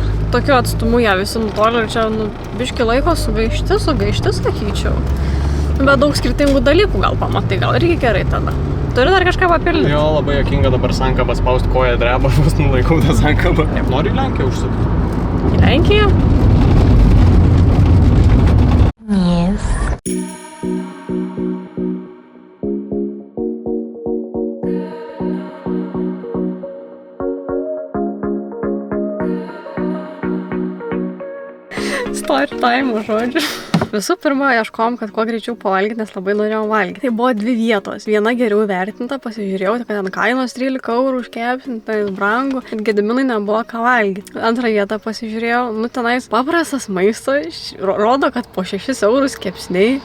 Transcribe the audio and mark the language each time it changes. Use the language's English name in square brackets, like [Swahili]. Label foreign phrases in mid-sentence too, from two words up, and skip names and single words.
[Lithuanian] Tokiu atstumu ją visi nutolė ir čia biški laiko sugaišti, sakyčiau. Bet daug skirtingų dalykų gal pamatai, gal irgi gerai tada. Turi dar kažką papildyti? Jo, labai jokinga dabar sankabą spaust, koja dreba, vos nulaikau tą sankabą. Noriu į Lenkiją užsukti. Į Lenkiją? Yes. [English] Story time, [Lithuanian] žodžiu. Visų pirma, ieškom, kad kuo greičiau pavalgyti, nes labai norėjom valgyti. Tai buvo 2 vietos. Viena geriau vertinta, pasižiūrėjau, kad ten kainos 13 eurų už kepsnį, tai brangu, kad Gediminui nebuvo ką valgyti. Antrą vietą pasižiūrėjau, nu tenais paprastas maistas, rodo, kad po 6 eurus kepsniai.